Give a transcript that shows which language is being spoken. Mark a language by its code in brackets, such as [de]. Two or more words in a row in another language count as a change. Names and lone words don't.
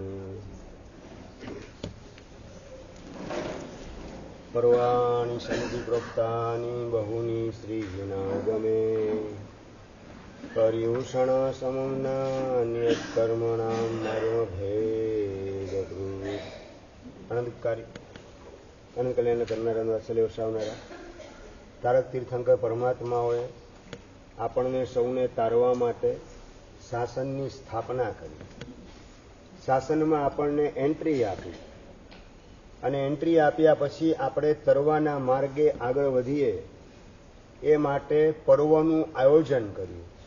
[sa] पर्वाणि सन्ति प्रोक्तानि बहूनि श्रीगुणागमे पर्यूषणसमं नान्यत्कर्मणां मर्मभेदकृत्। [gu] અનંતકારી અનંત કલ્યાણ કરનારા વાત્સલ્ય વરસાવનારા તારક તીર્થંકર પરમાત્માઓએ આપણને સૌને તારવા માટે શાસનની સ્થાપના કરી, શાસનમાં આપણને એન્ટ્રી આપી અને એન્ટ્રી આપ્યા પછી આપણે તરવાના માર્ગે આગળ વધીએ એ માટે પર્વનું આયોજન કર્યું